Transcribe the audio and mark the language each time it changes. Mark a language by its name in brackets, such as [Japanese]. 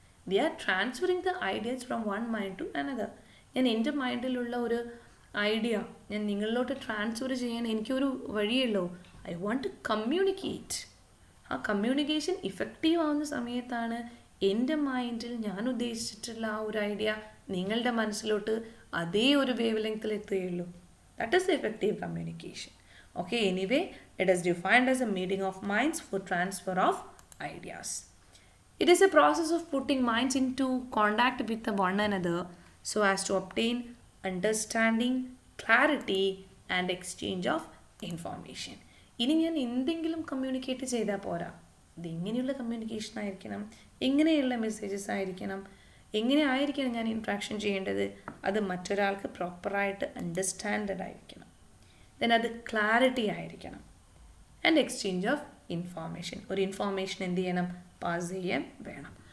[English] The are transferring the ideas from one mind to another. [Malayalam] ഞാൻ എൻ്റെ മൈൻഡിലുള്ള ഒരു idea ഞാൻ നിങ്ങളിലോട്ട് ട്രാൻസ്ഫർ ചെയ്യാൻ എനിക്കൊരു വഴിയുള്ളൂ. [English] I want to communicate. [Malayalam] ആ കമ്മ്യൂണിക്കേഷൻ ഇഫക്റ്റീവ് ആവുന്ന സമയത്താണ് എൻ്റെ മൈൻഡിൽ ഞാൻ ഉദ്ദേശിച്ചിട്ടുള്ള ആ ഒരു ഐഡിയ നിങ്ങളുടെ മനസ്സിലോട്ട് അതേ ഒരു വേവ് ലെങ്ത്തിൽ എത്തുകയുള്ളൂ. [English] That is effective communication. Okay, anyway, it is defined as a meeting of minds for transfer of ideas. It is a process of putting minds into contact with one another so as to obtain understanding, clarity and exchange of information. [Malayalam] ഇനി ഞാൻ എന്തെങ്കിലും communicate ചെയ്താൽ പോരാ, ഇത് എങ്ങനെയുള്ള communication ആയിരിക്കണം, എങ്ങനെയുള്ള messages ആയിരിക്കണം, എങ്ങനെ ആയിരിക്കണം ഞാൻ ഇൻട്രാക്ഷൻ ചെയ്യേണ്ടത്, അത് മറ്റൊരാൾക്ക് പ്രോപ്പറായിട്ട് അണ്ടർസ്റ്റാൻഡഡ് ആയിരിക്കണം. ദെൻ അത് ക്ലാരിറ്റി ആയിരിക്കണം. ആൻഡ് എക്സ്ചേഞ്ച് ഓഫ് ഇൻഫോർമേഷൻ, ഒരു ഇൻഫോർമേഷൻ എന്ത് ചെയ്യണം, പാസ് ചെയ്യാൻ വേണം.